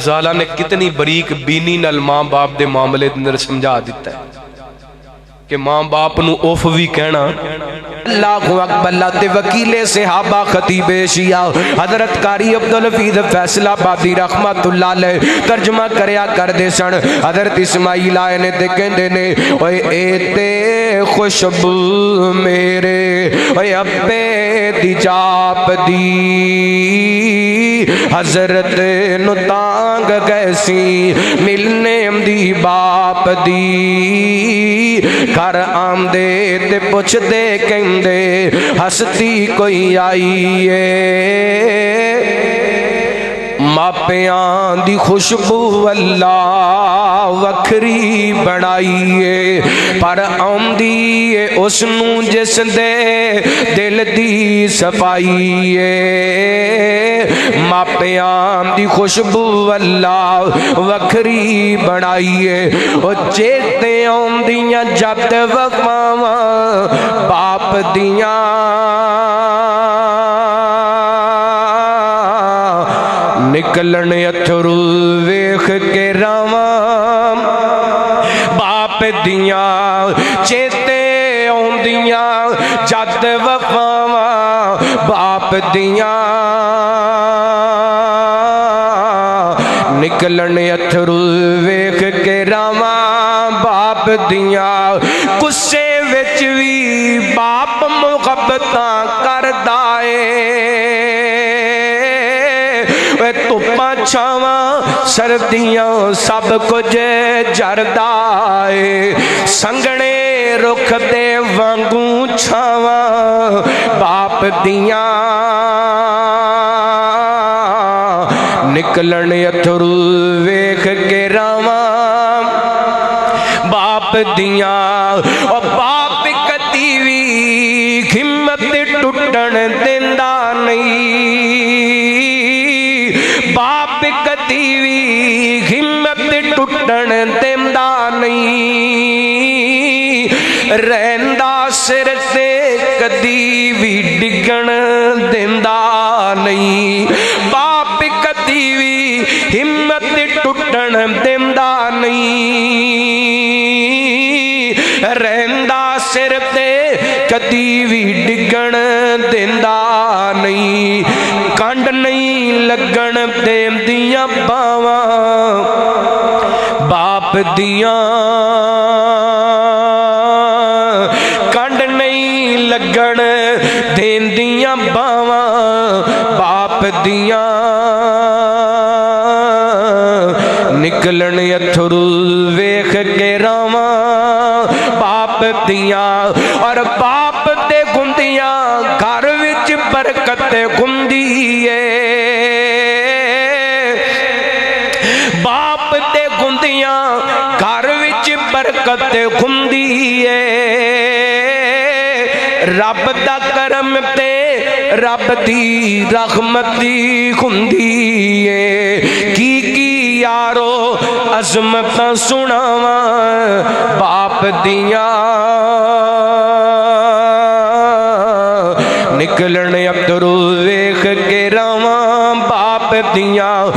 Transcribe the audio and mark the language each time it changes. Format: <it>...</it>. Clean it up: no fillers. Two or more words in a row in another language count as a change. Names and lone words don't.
<pa>تعالیٰ نے کتنی بریک بینی نال ماں باپ دے معاملے اندر سمجھا دیتا ہے کہ ماں باپ نو اوف بھی کہنا</pa> <ar>اللہ اکبر</ar> <pa>اللہ تے وکیل صحابہ خطیب شیعہ حضرت قاری عبدالحفیظ فیصل آبادی</pa> <ar>رحمت اللہ علیہ</ar> <pa>ترجمہ کریا کر دے سن حضرت اسماعیل آئے نے تے کہندے نے اوے اے تے خوشبو میرے اوے ابے دی جاپ دی حضرت نو تانگ گیسی ملنے دی باپ دی گھر آم دے تے پوچھ دے کہندے ہستی کوئی آئی ہے ماپیاں دی خوشبو اللہ وکھری بڑھائیے پر آمدی اس نو جس دے دل دی صفائیے ماپیاں دی خوشبو اللہ وکھری بڑھائیے او چیتے آمدیاں جب وفاواں باپ دیاں نکلن اتھرو ویکھ کے راواں باپ دیاں چیتے آندیاں جد وفاواں باپ دیاں نکلن اتھرو ویکھ کے راواں باپ دیاں غصے وچ وی باپ محبتاں کردا اے تُپاں چھاواں سردیاں سب کچھ جردائے سنگنے رکھ دے وانگوں چھاواں باپ دیاں نکلن اتھرو ویکھ کے راواں باپ دیاں اور باپ کدی وی ہمت ٹوٹن دیندا نہیں باپ کدی وی ہمت ٹوٹن دیندا نہیں رہندا سر تے کدی وی ڈگن دیندا نہیں باپ کدی وی ہمت ٹوٹن دیندا نہیں رہندا سر تے کدی وی ڈگن دیندا نہیں کنڈ نہیں لگن دیندیاں باواں باپ دیاں کنڈ نہیں لگن دیندیاں باواں باپ دیاں نکلن اتھرو ویکھ کے راواں باپ دیاں اور باپ دے گندیاں گھر وچ برکت گندی ہے باپ دے گندیاں گھر وچ برکت گندی ہے رب دا کرم تے رب دی رحمتی گندی ہے کی یارو عظمت سناواں باپ دیاں نکلن ابترو ویخ کے رواں باپ دیاں</pa>